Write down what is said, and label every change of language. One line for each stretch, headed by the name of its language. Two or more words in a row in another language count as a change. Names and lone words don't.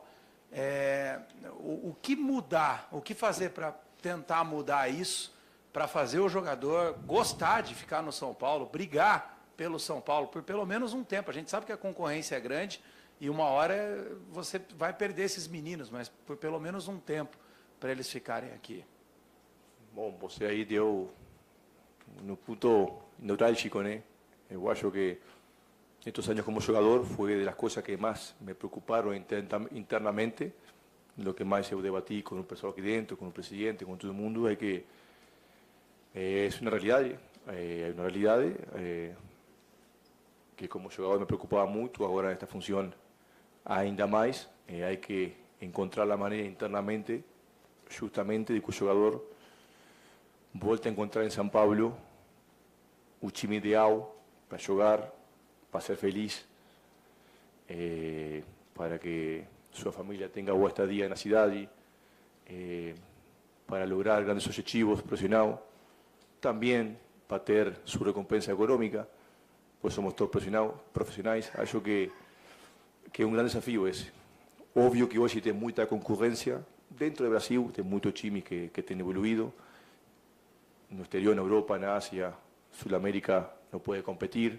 Portuguese: O que mudar, o que fazer para tentar mudar isso, para fazer o jogador gostar de ficar no São Paulo, brigar pelo São Paulo por pelo menos um tempo. A gente sabe que a concorrência é grande e uma hora você vai perder esses meninos, mas por pelo menos um tempo para eles ficarem aqui. Bom, você aí deu no punto neurálgico, né? Eu acho que
Spanish: estos años como jugador fue de las cosas que más me preocuparon internamente, lo que más yo debatí con un personal aquí dentro, con un presidente, con todo el mundo, es que es una realidad, que como jugador me preocupaba mucho, ahora en esta función ainda más, hay que encontrar la manera internamente, justamente, de que el jugador vuelva a encontrar en São Paulo un time ideal para jugar, para ser feliz, para que su familia tenga
Portuguese: boa estadia
Spanish: en la ciudad, para lograr grandes objetivos profesionales, también para tener su recompensa económica, pues somos todos profesionales.
Portuguese: Acho que
Spanish: es un gran desafío ese. Obvio que hoy tem mucha concurrencia dentro de Brasil, tem muchos times que tienen evoluido, no exterior, en Europa, en Asia, Sudamérica no puede competir.